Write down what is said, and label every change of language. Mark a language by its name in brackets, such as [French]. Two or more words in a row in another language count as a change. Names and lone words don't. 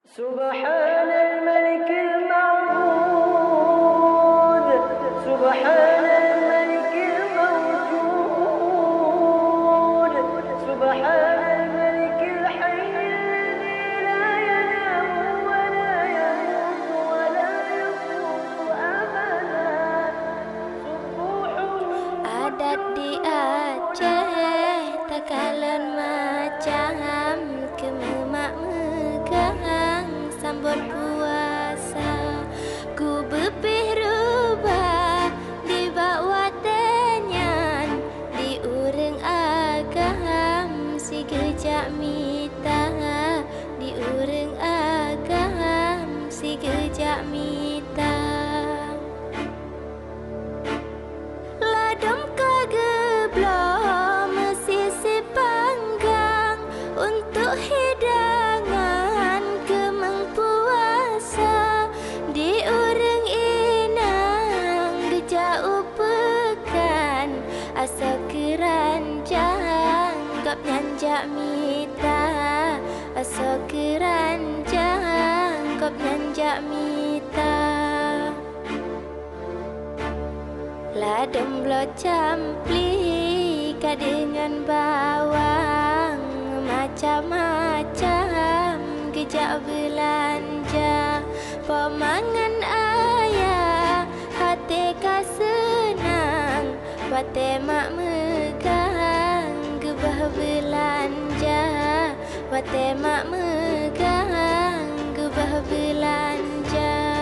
[Arabic] سبحان الملك المعبود سبحان الملك الموجود سبحان الملك الحي الذي لا ينام ولا يموت ولا يموت أبدا سبوح [Achinese] Adat di Aceh takalan macam kememak megang sambut puasa ku bepih rubah di bawah tenyan di ureng agam si gejak mita di ureng agam si gejak mita. Ladam kageblah mesisi panggang untuk hidangan kemeng puasa di ureng inang gejak upekan asa keranjang gap nyanjak mita asa keranjang gap nyanjak mita. Ladem blo campli dengan bawang macam-macam gejak belanja pemangan ayah hati ka senang bate mak megang gebah belanja bate mak megang gebah belanja.